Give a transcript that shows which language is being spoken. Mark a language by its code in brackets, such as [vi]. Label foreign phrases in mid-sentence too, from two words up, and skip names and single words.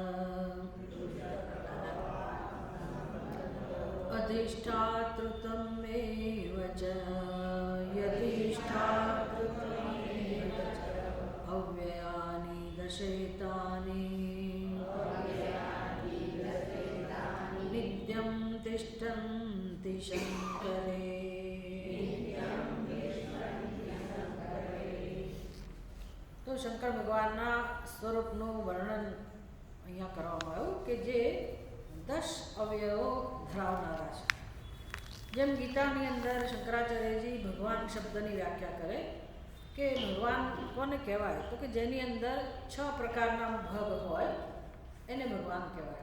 [sa] अधिष्ठातृत्वमेव च यतिष्ठातृत्वमेव च। अव्ययानि दशैतानि नित्यं तिष्ठन्ति शङ्करे। [gu] તો શંકર ભગવાનના સ્વરૂપનું વર્ણન અહીંયા કરવામાં આવ્યું કે જે 10 અવયવો ધરાવનારા છે। જેમ ગીતાની અંદર શંકરાચાર્યજી ભગવાન શબ્દની વ્યાખ્યા કરે કે ભગવાન કોને કહેવાય તો કે જેની અંદર 6 પ્રકારના ભાગ હોય એને ભગવાન કહેવાય।